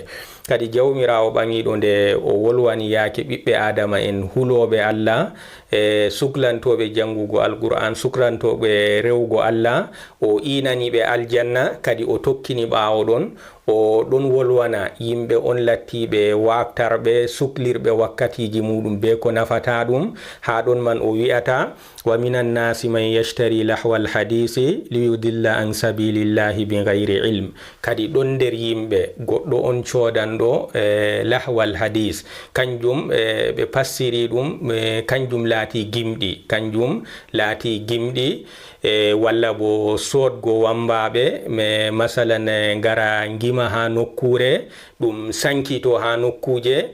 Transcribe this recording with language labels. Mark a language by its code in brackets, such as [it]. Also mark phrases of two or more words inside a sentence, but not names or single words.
[ff] Kadi jawmirawo ɓamiɗo nde o wolwani yaake ɓiɓɓe adama en huloɓe Allah suklantoɓe jangugo alquran, suklantoɓe rewgo Allah, o inaniɓe aljanna. Kadi o tokkini ɓawo ɗon o ɗon wolwana yimɓe on lattiɓe waftarɓe suklirɓe wakkatiji muɗum be ko nafata ɗum. Ha ɗon man o wi'ata [ar] ومن الناس من يشتري لهو الحديث ليضل عن سبيل الله بغير علم. [ff] Kadi ɗon nder yimɓe goɗɗo on codanɗo [ar] لهو الحديث, [ff] kanjum ɓe passiri ɗum kanjum laati gimɗi, kanjum laati gimɗi walla bo sodgo wambaɓe masalan gara ngima ha nokkure ɗum sankito ha nokkuje.